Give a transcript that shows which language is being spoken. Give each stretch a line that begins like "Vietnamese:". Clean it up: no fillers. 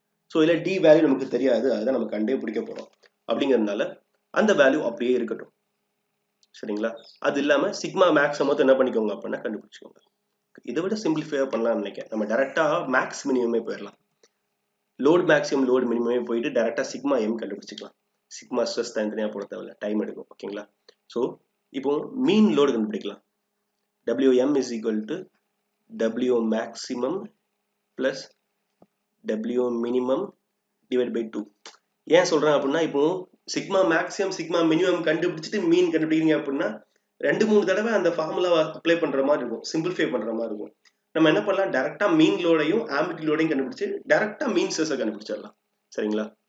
Tamil: So இதில் D value நமக்கு தெரியாது, அதுதான் நம்ம கண்டே பிடிக்க போறோம். அப்படிங்கிறதுனால அந்த வேல்யூ அப்படியே இருக்கட்டும். சரிங்களா? அது இல்லாம சிக்மா மேக்ஸ் மொத்தம் என்ன பண்ணிக்கோங்க அப்படின்னா கண்டுபிடிச்சுக்கோங்க. இதை விட சிம்பிளிஃபை பண்ணலாம்னு நினைக்கிறேன். நம்ம டைரக்டா மேக்ஸ் மினிமமே போயிடலாம். லோட் மேக்ஸிமம் லோட் மினிமமே போயிட்டு டைரக்டா சிக்மா எம் கண்டுபிடிச்சிக்கலாம். சிக்மா ஸ்ட்ரெஸ் தனித்தனியா போட தேவையில்ல, டைம் எடுக்கும். ஓகேங்களா? ஸோ இப்போ மீன் லோடு கண்டுபிடிக்கலாம்.
English: WM is equal to W maximum plus W minimum divided by 2.
Tamil: ஏன் சொல்றேன் அப்படின்னா இப்போ சிக்மா மேக்ஸிமம் சிக்மா மினிமம் கண்டுபிடிச்சிட்டு மீன் கண்டுபிடிக்கிறீங்க அப்படின்னா 2-3 தடவை அந்த ஃபார்முலாவை அப்ளை பண்ற மாதிரி இருக்கும், சிம்பிளிஃபை பண்ற மாதிரி இருக்கும். நம்ம என்ன பண்ணலாம், டைரக்டா மீன் லோடையும் ஆம்பிளிட்யூட் லோடையும் கண்டுபிடிச்சு டைரக்டா மீன் ஸ்ட்ரெஸ் கண்டுபிடிச்சிடலாம். சரிங்களா?